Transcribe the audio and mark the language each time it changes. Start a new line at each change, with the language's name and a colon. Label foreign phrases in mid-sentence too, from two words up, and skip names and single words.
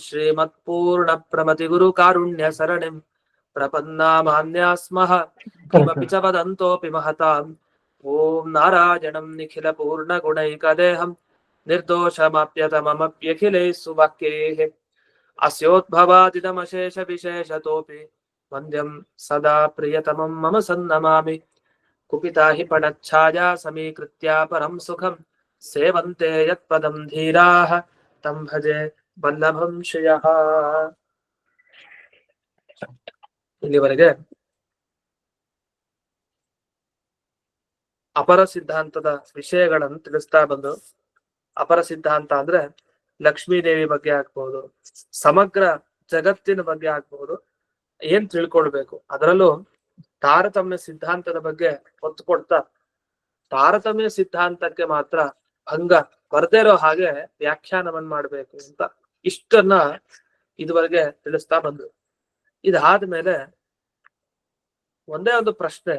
Sanskrit: श्रीमत्पूर्णप्रमतिगुरुकारुण्यसरणिं प्रपन्नामान्या स्मः किमपि च वदन्तोऽपि महताम् ॐ नारायणं निखिलपूर्णगुणैकदेहं निर्दोषमाप्यतममप्यखिलैः सुवाक्यैः अस्योद्भवादिदमशेषविशेषतोऽपि वन्द्यं सदा प्रियतमं मम सन्नमामि कुपिता हि पणच्छाया समीकृत्या परं सुखं सेवन्ते यत्पदं धीराः तं भजे वल्लभं ಶ್ರಿಯಃ ಇಲ್ಲಿವರೆಗೆ
Kannada: ಅಪರ ಸಿದ್ಧಾಂತದ ವಿಷಯಗಳನ್ನು ತಿಳಿಸ್ತಾ ಬಂದು ಅಪರ ಸಿದ್ಧಾಂತ ಅಂದ್ರೆ ಲಕ್ಷ್ಮೀದೇವಿ ಬಗ್ಗೆ ಆಗ್ಬಹುದು, ಸಮಗ್ರ ಜಗತ್ತಿನ ಬಗ್ಗೆ ಆಗ್ಬಹುದು, ಏನ್ ತಿಳ್ಕೊಳ್ಬೇಕು, ಅದರಲ್ಲೂ ತಾರತಮ್ಯ ಸಿದ್ಧಾಂತದ ಬಗ್ಗೆ ಒತ್ತು ಕೊಡ್ತಾ ತಾರತಮ್ಯ ಸಿದ್ಧಾಂತಕ್ಕೆ ಮಾತ್ರ ಭಂಗ ಬರ್ದೇ ಇರೋ ಹಾಗೆ ವ್ಯಾಖ್ಯಾನವನ್ನ ಮಾಡ್ಬೇಕು ಅಂತ ಇಷ್ಟನ್ನ ಇದುವರೆಗೆ ತಿಳಿಸ್ತಾ ಬಂದು, ಇದಾದ್ಮೇಲೆ ಒಂದೇ ಒಂದು ಪ್ರಶ್ನೆ.